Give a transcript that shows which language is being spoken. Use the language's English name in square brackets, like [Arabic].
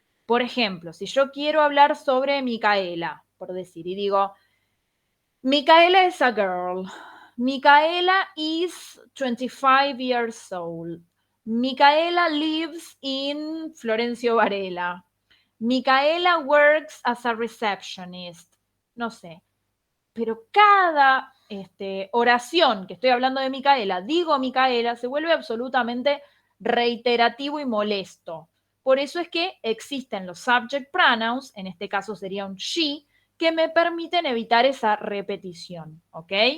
[Spanish] Por ejemplo, si yo quiero hablar sobre Micaela, por decir, y digo, [English] Micaela is a girl. Micaela is 25 years old. Micaela lives in Florencio Varela. Micaela works as a receptionist. [Spanish] No sé. Pero cada oración que estoy hablando de Micaela, digo Micaela, se vuelve absolutamente reiterativo y molesto. Por eso es que existen los subject pronouns, en este caso sería un she, que me permiten evitar esa repetición, ¿ok?